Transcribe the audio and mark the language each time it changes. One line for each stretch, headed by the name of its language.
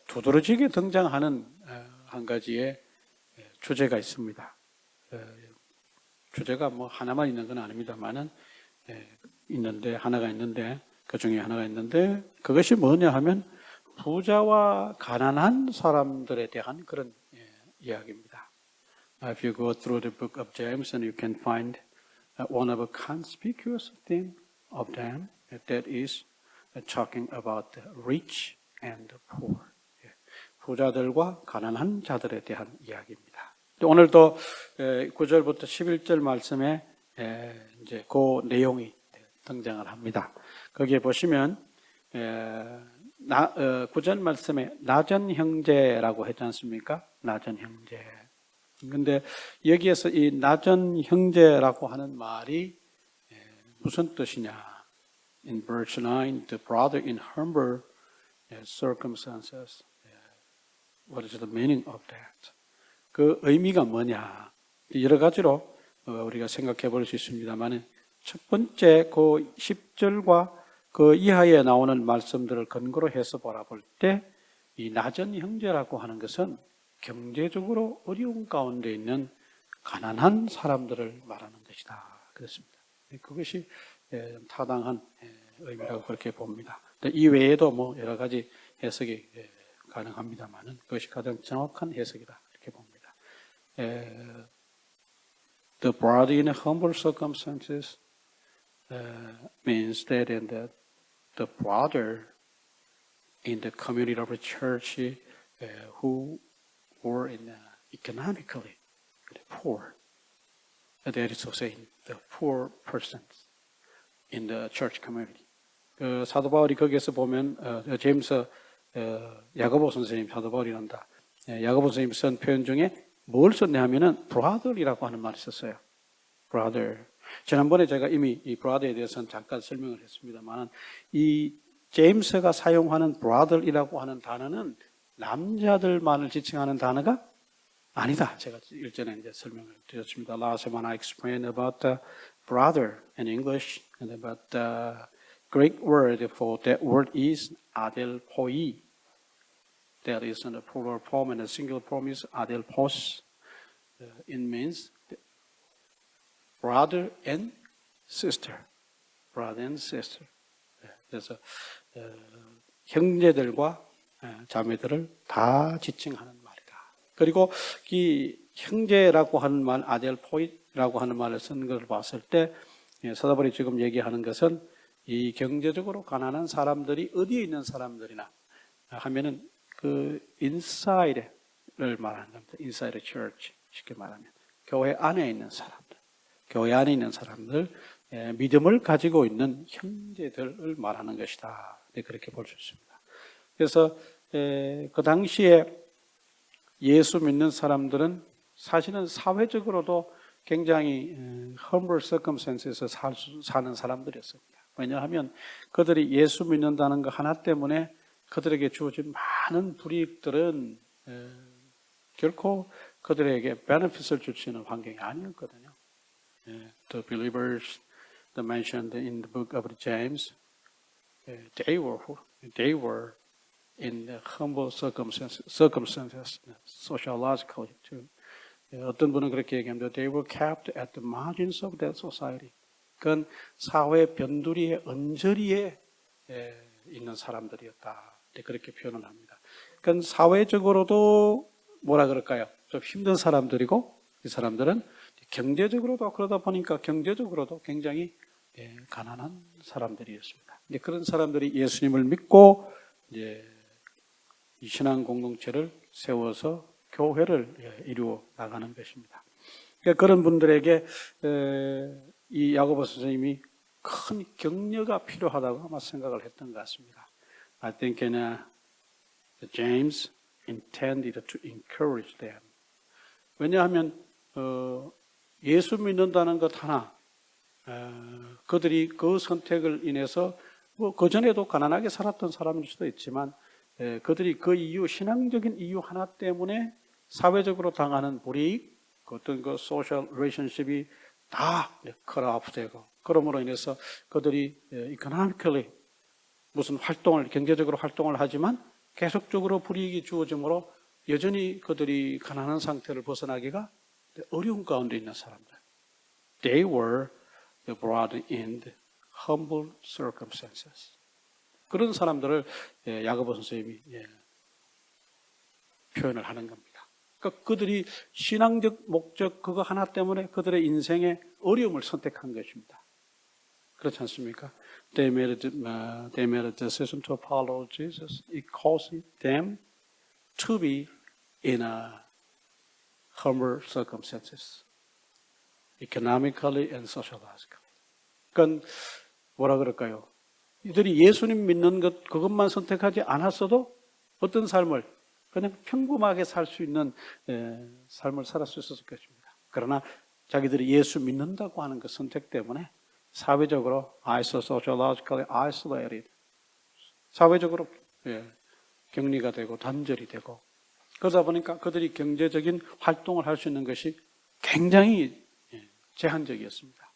Korean: 두드러지게 등장하는 한 가지의 주제가 있습니다. 주제가 하나만 있는 건 아닙니다만은 하나가 있는데 그 중에 하나가 있는데 그것이 뭐냐 하면 부자와 가난한 사람들에 대한 그런 이야기입니다.
English: If you go through the book of James, and you can find one of a conspicuous theme of them that is talking about the rich and the poor.
Korean: 부자들과 가난한 자들에 대한 이야기입니다. 오늘도 9절부터 11절 말씀에 이제 그 내용이 등장을 합니다. 거기에 보시면 9절 말씀에 낮은 형제라고 했지 않습니까? 낮은 형제. 근데 여기에서 이 낮은 형제라고 하는 말이 무슨 뜻이냐?
English: In verse 9, the brother in humble circumstances. What is the meaning of that?
Korean: 그 의미가 뭐냐? 여러 가지로 우리가 생각해 볼 수 있습니다만 첫 번째 그 10절과 그 이하에 나오는 말씀들을 근거로 해서 바라볼 때 이 낮은 형제라고 하는 것은 경제적으로 어려운 가운데 있는 가난한 사람들을 말하는 것이다. 그렇습니다. 그것이 타당한 의미라고 그렇게 봅니다. 이 외에도 여러 가지 해석이 가능합니다만은 그것이 가장 정확한 해석이다. 이렇게 봅니다.
English: The brother in humble circumstances means that the brother in the community of the church who were economically poor. That is to say, the poor persons in the church community.
Korean: 사도 바울이 거기에서 보면 제임스 야고보 선생님 사도 바울이란다. 야고보 선생님 쓴 표현 중에 뭘 썼냐 하면은 brother이라고 하는 말을 썼어요. brother. 지난번에 제가 이미 이 brother에 대해서는 잠깐 설명을 했습니다만 이 제임스가 사용하는 brother이라고 하는 단어는 남자들만을 지칭하는 단어가 아니다. 제가 일전에 이제 설명을 드렸습니다.
English: Last time I explained about the brother in English and about the Greek word for that word is adelphoi. That is in the plural form and the singular form is adelphos. It means brother and sister. Brother and sister.
Korean: 그래서 형제들과 자매들을 다 지칭하는 말이다. 그리고 이 형제라고 하는 말, 아델포이라고 하는 말을 쓴 것을 봤을 때 사도 바울이 지금 얘기하는 것은 이 경제적으로 가난한 사람들이 어디에 있는 사람들이나 하면은 그 inside를 말하는 겁니다.
English: Inside the church
Korean: 쉽게 말하면 교회 안에 있는 사람들, 교회 안에 있는 사람들 믿음을 가지고 있는 형제들을 말하는 것이다. 그렇게 볼 수 있습니다. 그래서 그 당시에 예수 믿는 사람들은 사실은 사회적으로도 굉장히
English: humble circumstances
Korean: 에서 사는 사람들이었습니다. 왜냐하면 그들이 예수 믿는다는 것 하나 때문에 그들에게 주어진 많은 불이익들은 결코 그들에게 benefit을 줄 수 있는 환경이 아니었거든요.
English: The believers that mentioned in the book of James, they were in the humble circumstances, sociologically too.
Korean: 어떤 분은 그렇게 얘기합니다.
English: They were kept at the margins of that society.
Korean: 그건 사회 변두리의 언저리에 있는 사람들이었다. 그렇게 표현을 합니다. 그러니까 사회적으로도 뭐라 그럴까요? 좀 힘든 사람들이고 이 사람들은 경제적으로도 그러다 보니까 경제적으로도 굉장히 가난한 사람들이었습니다. 그런 사람들이 예수님을 믿고 이제 이 신앙 공동체를 세워서 교회를 이루어 나가는 것입니다. 그러니까 그런 분들에게 이 야고보 선생님이 큰 격려가 필요하다고 아마 생각을 했던 것 같습니다.
English: I think James intended to encourage them.
Korean: 왜냐하면 예수 믿는다는 것 하나, 그들이 그 선택을 인해서 뭐 그전에도 가난하게 살았던 사람일 수도 있지만 그들이 그 이유, 신앙적인 이유 하나 때문에 사회적으로 당하는 불이익, 어떤 그 소셜 리레이션십이 다 컷오프되고 그러므로 인해서 그들이 economically 무슨 활동을 경제적으로 활동을 하지만 계속적으로 불이익이 주어지므로 여전히 그들이 가난한 상태를 벗어나기가 어려운 가운데 있는 사람들.
English: They were brought in humble circumstances.
Korean: 그런 사람들을 야고보 선생님이 표현을 하는 겁니다. 그러니까 그들이 신앙적 목적 그거 하나 때문에 그들의 인생의 어려움을 선택한 것입니다. 그렇지 않습니까?
English: They made a decision to follow Jesus. It caused them to be in a humble circumstances, economically and sociologically.
Korean: 그러니까 뭐라 그럴까요? 이들이 예수님 믿는 것 그것만 선택하지 않았어도 어떤 삶을 그냥 평범하게 살 수 있는 삶을 살 수 있었을 것입니다. 그러나 자기들이 예수 믿는다고 하는 그 선택 때문에 사회적으로
English: sociologically isolated,
Korean: 사회적으로 격리가 되고 단절이 되고 그러다 보니까 그들이 경제적인 활동을 할 수 있는 것이 굉장히 제한적이었습니다.